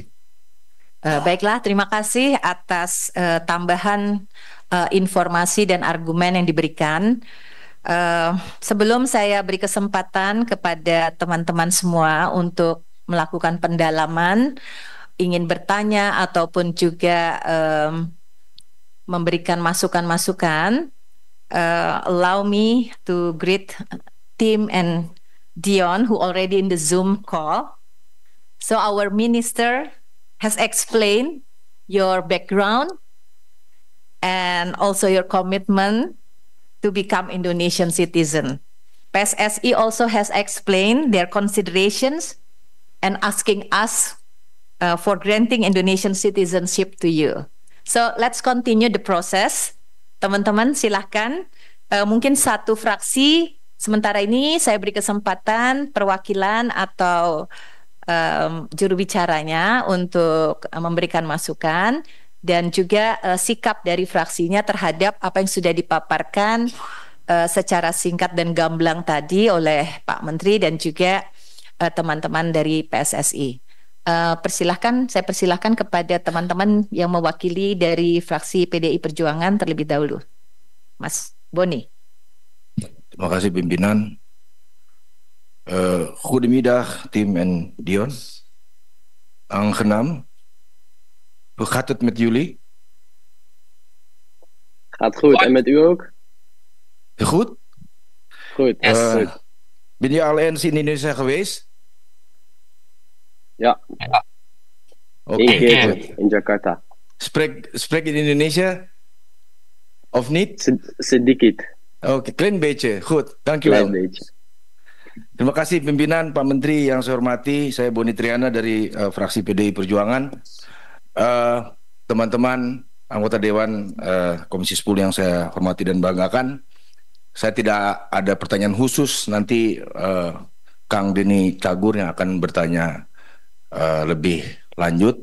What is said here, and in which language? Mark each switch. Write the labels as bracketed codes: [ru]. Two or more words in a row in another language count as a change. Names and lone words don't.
[id] Baiklah, terima kasih atas tambahan informasi dan argumen yang diberikan. Sebelum saya beri kesempatan kepada teman-teman semua untuk melakukan pendalaman, ingin bertanya ataupun juga memberikan masukan-masukan, [en] allow me to greet Tim and Dion who already in the Zoom call. So our minister has explained your background and also your commitment to become Indonesian citizen. PSSI also has explained their considerations and asking us for granting Indonesian citizenship to you. So let's continue the process. [id] Teman-teman silahkan, mungkin satu fraksi, sementara ini saya beri kesempatan perwakilan atau juru bicaranya untuk memberikan masukan dan juga sikap dari fraksinya terhadap apa yang sudah dipaparkan secara singkat dan gamblang tadi oleh Pak Menteri dan juga teman-teman dari PSSI. Saya persilahkan kepada teman-teman yang mewakili dari fraksi PDI Perjuangan terlebih dahulu. Mas Boni. Terima kasih pimpinan. [nl] Goedemiddag Tim en Dion. Aangenaam. Hoe gaat het met jullie? Gaat goed. En met u ook? Goed? Goed. Goed. Ben je al eens in Indonesia geweest? Ja. Oké. Eén keertje in Jakarta. Spreek in Indonesia? Of niet? [id] Sedikit. [nl] Oké, klein beetje. Goed, dankjewel. Klein beetje. [id] Terima kasih pimpinan, Pak Menteri yang saya hormati. Saya Boni Triana dari fraksi PDI Perjuangan. Teman-teman anggota Dewan Komisi 10 yang saya hormati dan banggakan. Saya tidak ada pertanyaan khusus. Nanti Kang Denny Cagur yang akan bertanya lebih lanjut.